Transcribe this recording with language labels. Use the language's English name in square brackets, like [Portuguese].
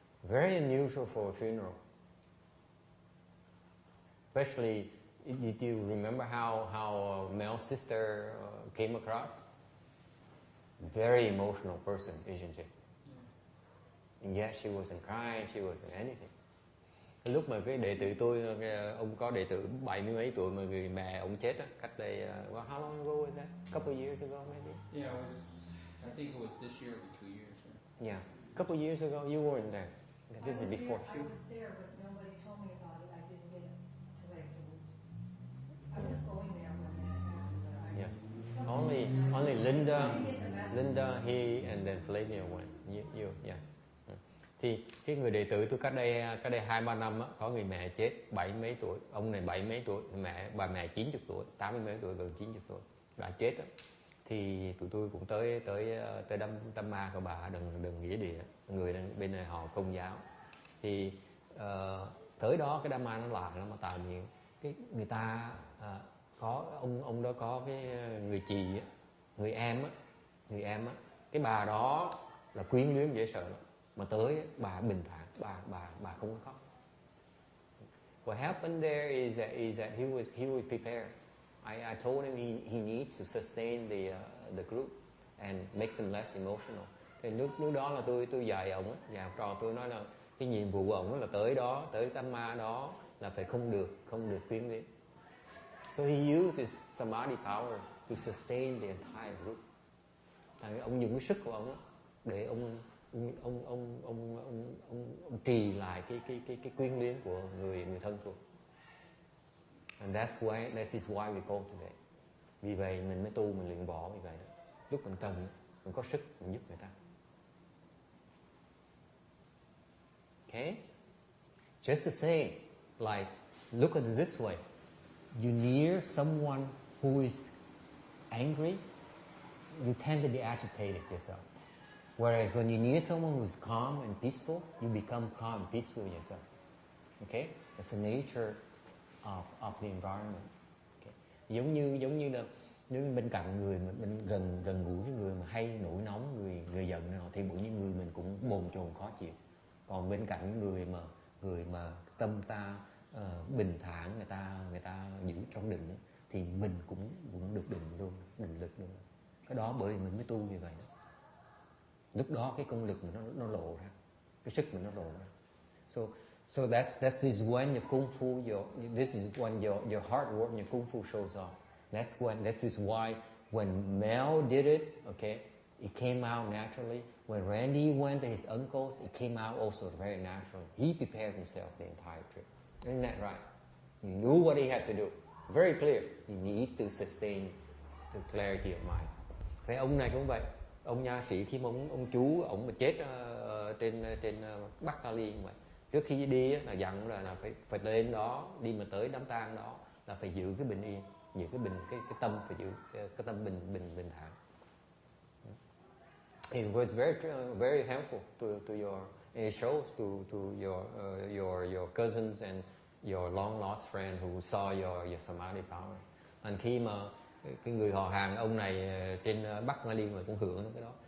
[English] Very unusual for a funeral. Especially, did you remember how Mel's sister came across? Very emotional person, isn't she? Yeah. And yet she wasn't crying, she wasn't anything. [Vietnamese] Lúc mà cái đệ tử tôi, ông có đệ tử 70 mấy tuổi mà người mẹ ông chết á, cách đây, [English] well, how long ago was that? A couple of years ago maybe? Yeah, I think it was this year or 2 years. Right? Yeah, a couple of years ago, you weren't there. This is before. I was there, but nobody told me about it. I didn't get it till afterwards. I was going there when that happened, but Yeah. Only Linda, he, and then Flavia went. You, yeah. [Vietnamese] Thì cái người đệ tử tôi cách đây 2-3 năm á, có người mẹ chết 70 mấy tuổi, ông này 70 mấy tuổi, bà mẹ 90 tuổi, 80 mấy tuổi, gần 90 tuổi, bà chết á. Thì tụi tôi cũng tới đám ma của bà đừng nghĩa địa, người bên này họ Công giáo. Thì tới đó cái đám ma nó lạ lắm, mà tại vì cái người ta có ông đó có cái người chị, người em á, cái bà đó là quyến luyến dễ sợ lắm. Mà tới bà bình thản, bà không có khóc. [English] What happened there is that he was prepared. I told him he needs to sustain the group and make them less emotional. [Vietnamese] Thì lúc đó là tôi dạy ổng, và trò tôi nói là cái nhiệm vụ của ổng là tới tam ma đó là phải không được quyến luyến. [English] So he uses samadhi power to sustain the entire group. [Vietnamese] Tại ông dùng cái sức của ông để ông trì lại cái quyến luyến của người thân thuộc. [English] And that is why we go today. [Vietnamese] Vì vậy mình mới tu, mình luyện bỏ vì vậy đó. Lúc mình cần, mình có sức, mình giúp người ta. [English] Okay? Just the same, like, look at it this way. You near someone who is angry, you tend to be agitated yourself. Whereas when you near someone who is calm and peaceful, you become calm and peaceful yourself. Okay? That's the nature of the environment. Okay? [Vietnamese] Giống như là nếu bên cạnh người mà bên gần gũi với người mà hay nổi nóng, người giận nào, thì bỗng nhiên người mình cũng bồn chồn khó chịu. Còn bên cạnh người mà tâm ta bình thản, người ta giữ trong định, thì mình cũng được định luôn, định lực luôn. Cái đó bởi vì mình mới tu như vậy đó. Lúc đó cái công lực mình nó lộ ra, cái sức mình nó lộ ra. [English] So that is when your kung fu, this is when your hard work, your kung fu shows off. This is why when Mel did it, okay, it came out naturally. When Randy went to his uncle's, it came out also very naturally. He prepared himself the entire trip. Isn't that right? He knew what he had to do. Very clear. He needed to sustain the clarity of mind. [Vietnamese] Thế ông này cũng vậy. Ông nha sĩ khi mà ông chú ông mà chết trên Bắc Cali cũng vậy. Trước khi đi là dặn là phải lên đó, đi mà tới đám tang đó là phải giữ cái bình yên, giữ cái tâm, phải giữ cái tâm bình thản. [English] It was very helpful to your, it shows to your cousins and your long lost friend who saw your samadhi power. [Vietnamese] Thành khi mà cái người họ hàng ông này trên Bắc Nga Liên mà cũng hưởng cái đó.